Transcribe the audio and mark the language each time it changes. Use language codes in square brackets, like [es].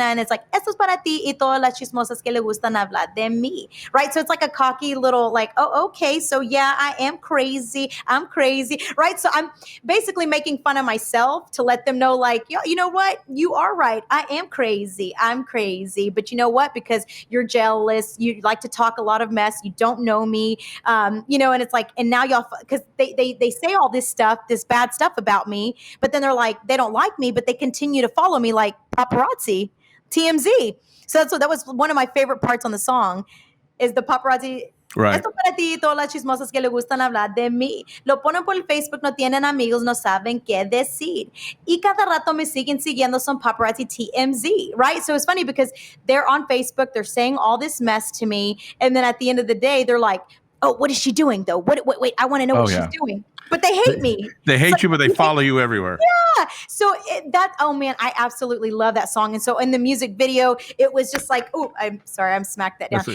[en] And it's like, [es] esto es para ti y todas las chismosas que le gustan hablar de mí. [en] Right? So it's like a cocky little like, oh, okay. So yeah, I am crazy. I'm crazy. Right? So I'm basically making fun of myself to let them know like, you know what? You are right. I am crazy. I'm crazy. But you know what? Because you're jealous. You like to talk a lot of mess. You don't know me. And it's like, and now y'all, because they say all this stuff, this bad stuff about me, but then they're like, they don't like me, but they continue to follow me like paparazzi, TMZ. So that was one of my favorite parts on the song, is the paparazzi. Right. [es] Esto para ti, todas las chismosas que le gustan hablar de mí. Lo ponen por el Facebook, no tienen amigos, no saben qué decir. Y cada rato me siguen siguiendo, son paparazzi TMZ, right? [en] So it's funny because they're on Facebook, they're saying all this mess to me, and then at the end of the day, they're like, oh, what is she doing though? Wait, I want to know what she's doing. But they hate me. They hate you, but they follow you everywhere. Yeah. So oh man, I absolutely love that song. And so in the music video, it was just like, oh, I'm sorry, I'm smacked that down.